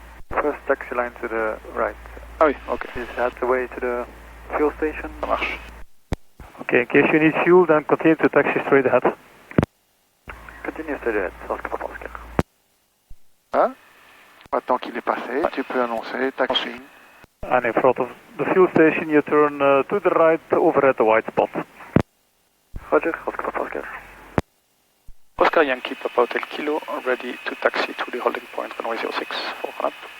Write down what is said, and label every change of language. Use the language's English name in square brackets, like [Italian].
[English] First taxi line to the right. [French] Ah oui, ok. [English] Is that the way to the fuel station? [French] Ça marche. [English] Okay, in case you need fuel, then continue to taxi straight ahead. Continue straight ahead, Oscar Papa Oscar. [French] Hein? Maintenant qu'il est passé, tu peux annoncer taxi. [English] And in front of the fuel station, you turn to the right over at the white spot. Roger, Oscar Papa Oscar. Oscar Yankee, Papa Hotel Kilo, ready to taxi to the holding point, runway 06, for run up.